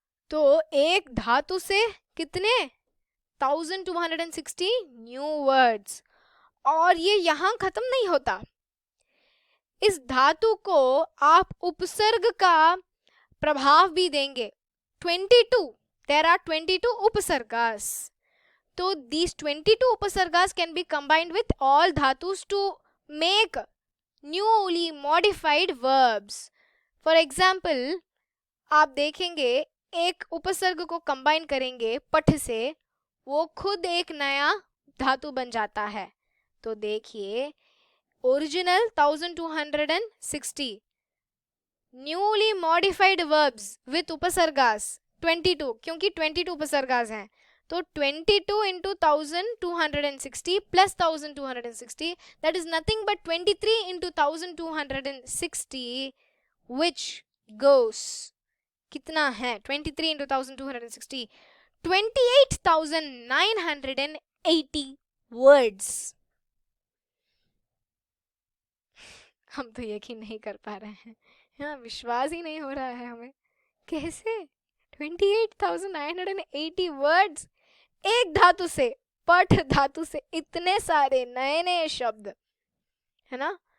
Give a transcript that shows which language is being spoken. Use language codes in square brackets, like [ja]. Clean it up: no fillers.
[hi] तो एक धातु से कितने, 1260 न्यू वर्ड्स। और ये यहां खत्म नहीं होता, इस धातु को आप उपसर्ग का प्रभाव भी देंगे। [en] 22, there are 22 upasargas. तो these 22 upasargas can be combined with all dhatus to make newly modified verbs. For example, [hi] आप देखेंगे एक उपसर्ग को कंबाइन करेंगे पठ से, वो खुद एक नया धातु बन जाता है। तो देखिए, original 1260, newly modified verbs with उपसर्गास 22, क्योंकि 22 उपसर्गास हैं। [en] तो 22 into 1260 plus 1260, that is nothing but 23 into 1260, which goes, [hi] कितना है [en] 23 into 1260, 28,980 words। [hi] हम तो यकीन नहीं कर पा रहे हैं, हाँ, विश्वास ही नहीं हो रहा है हमें, कैसे 28,980 वर्ड्स एक धातु से, पठ धातु से, इतने सारे नए नए शब्द, है ना।